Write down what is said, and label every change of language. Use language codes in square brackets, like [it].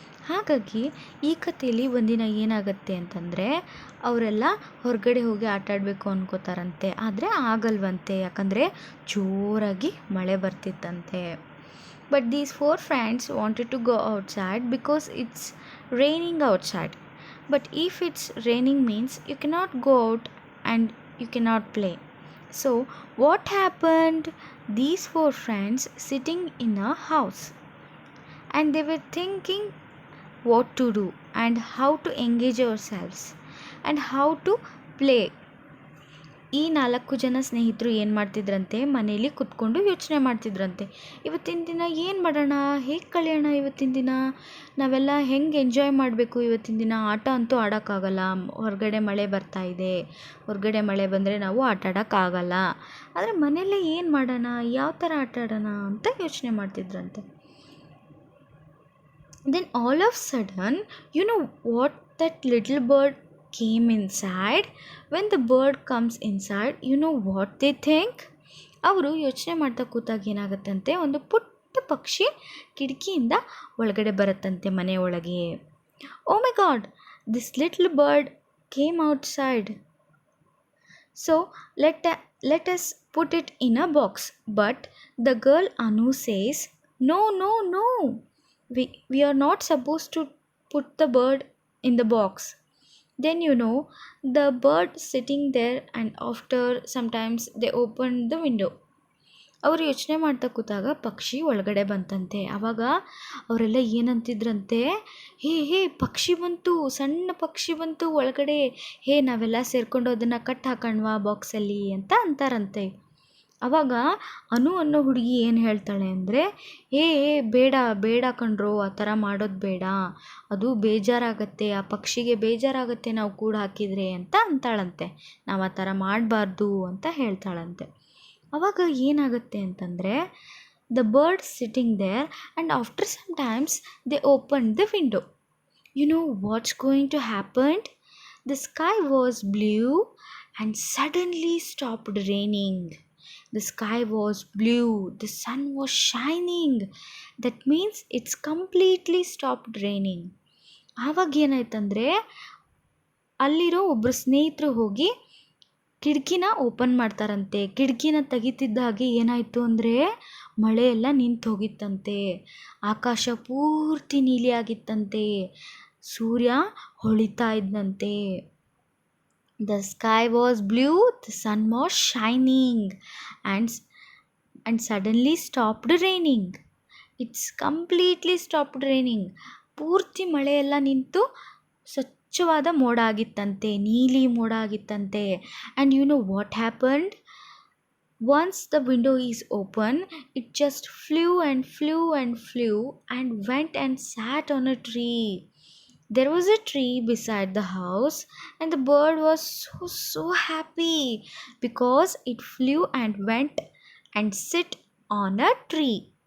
[kn] ಹಾಗಾಗಿ ಈ ಕಥೆಯಲ್ಲಿ ಒಂದಿನ ಏನಾಗುತ್ತೆ ಅಂತಂದರೆ, ಅವರೆಲ್ಲ ಹೊರಗಡೆ ಹೋಗಿ ಆಟ ಆಡಬೇಕು ಅನ್ಕೋತಾರಂತೆ. ಆದರೆ ಆಗಲ್ವಂತೆ, ಯಾಕಂದರೆ ಜೋರಾಗಿ ಮಳೆ ಬರ್ತಿತ್ತಂತೆ. [en] But these 4 friends wanted to go outside because it's raining outside. But if it's raining means you cannot go out and you cannot play. So what happened? These 4 friends sitting in a house and they were thinking what to do and how to engage ourselves and how to play. [kn] ಈ 4 ಜನ ಸ್ನೇಹಿತರು ಏನು ಮಾಡ್ತಿದ್ರಂತೆ, ಮನೇಲಿ ಕುತ್ಕೊಂಡು ಯೋಚನೆ ಮಾಡ್ತಿದ್ರಂತೆ. ಇವತ್ತಿನ ದಿನ ಏನು ಮಾಡೋಣ, ಹೇಗೆ ಕಳೆಯೋಣ, ಇವತ್ತಿನ ದಿನ ನಾವೆಲ್ಲ ಹೆಂಗೆ ಎಂಜಾಯ್ ಮಾಡಬೇಕು. ಇವತ್ತಿನ ದಿನ ಆಟ ಅಂತೂ ಆಡೋಕ್ಕಾಗಲ್ಲ, ಹೊರಗಡೆ ಮಳೆ ಬರ್ತಾ ಇದೆ. ಹೊರಗಡೆ ಮಳೆ ಬಂದರೆ ನಾವು ಆಟ ಆಡೋಕ್ಕಾಗಲ್ಲ. ಆದರೆ ಮನೆಯಲ್ಲೇ ಏನು ಮಾಡೋಣ, ಯಾವ ಥರ ಆಟ ಆಡೋಣ ಅಂತ ಯೋಚನೆ ಮಾಡ್ತಿದ್ರಂತೆ. [en] Then all of a sudden, you know what that little bird came inside. When the bird comes inside, you know what they think? [kn] ಅವರು ಯೋಚನೆ ಮಾಡ್ತಾ ಕೂತಾಗ ಏನಾಗುತ್ತಂತೆ, ಒಂದು ಪುಟ್ಟ ಪಕ್ಷಿ ಕಿಟಕಿಯಿಂದ ಒಳಗಡೆ ಬರುತ್ತಂತೆ ಮನೆ ಒಳಗೆ. [en] Oh my God, this little bird came outside. So let us put it in a box. But the girl Anu says, no, no, no. We are not supposed to put the bird in the box. Then the bird sitting there, and after sometimes they opened the window. [kn] ಅವರು ಯೋಚನೆ ಮಾಡ್ತಾ ಕೂತಾಗ ಪಕ್ಷಿ ಒಳಗಡೆ ಬಂತಂತೆ. ಆವಾಗ ಅವರೆಲ್ಲ ಏನಂತಿದ್ರಂತೆ, ಹೇ ಪಕ್ಷಿ ಬಂತು, ಸಣ್ಣ ಪಕ್ಷಿ ಬಂತು ಒಳಗಡೆ, ನಾವೆಲ್ಲ ಸೇರ್ಕೊಂಡು ಅದನ್ನು ಕಟ್ ಹಾಕಣ್ವಾ ಬಾಕ್ಸಲ್ಲಿ ಅಂತ ಅಂತಾರಂತೆ. ಆವಾಗ ಅನು ಅನ್ನೋ ಹುಡುಗಿ ಏನು ಹೇಳ್ತಾಳೆ ಅಂದರೆ, ಬೇಡ ಬೇಡ ಕಣ್ರೋ, ಆ ಥರ ಮಾಡೋದು ಬೇಡ, ಅದು ಬೇಜಾರಾಗತ್ತೆ, ಆ ಪಕ್ಷಿಗೆ ಬೇಜಾರಾಗತ್ತೆ ನಾವು ಕೂಡ ಹಾಕಿದರೆ ಅಂತ ಅಂತಾಳಂತೆ. ನಾವು ಆ ಥರ ಮಾಡಬಾರ್ದು ಅಂತ ಹೇಳ್ತಾಳಂತೆ. ಆವಾಗ ಏನಾಗುತ್ತೆ ಅಂತಂದರೆ, [en] The bird sitting there and after some times they open the window. What's going to happen? The sky was blue and suddenly stopped raining. The sky was blue, the sun was shining. That means it's completely stopped raining. [kn] ಆವಾಗ ಏನಾಯ್ತಂದರೆ, ಅಲ್ಲಿರೋ ಒಬ್ಬರು ಸ್ನೇಹಿತರು ಹೋಗಿ ಕಿಟಕಿನ open ಮಾಡ್ತಾರಂತೆ. ಕಿಟಕಿನ ತೆಗಿತಿದ್ದ ಹಾಗೆ ಏನಾಯಿತು ಅಂದರೆ, ಮಳೆ ಎಲ್ಲ ನಿಂತು ಹೋಗಿತ್ತಂತೆ. ಆಕಾಶ ಪೂರ್ತಿ ನೀಲಿ ಆಗಿತ್ತಂತೆ. ಸೂರ್ಯ ಹೊಳಿತಾ ಇದ್ದಂತೆ. [en] The sky was blue, the sun was shining, and suddenly stopped raining. It's completely stopped raining. [kn] ಪೂರ್ತಿ ಮಳೆಯೆಲ್ಲ ನಿಂತು ಸ್ವಚ್ಛವಾದ ಮೋಡ ಆಗಿತ್ತಂತೆ, ನೀಲಿ ಮೋಡ ಆಗಿತ್ತಂತೆ. [en] And what happened? Once the window is open, it just flew and flew and flew and went and sat on a tree. There was a tree beside the house, and the bird was so happy because it flew and went and sit on a tree.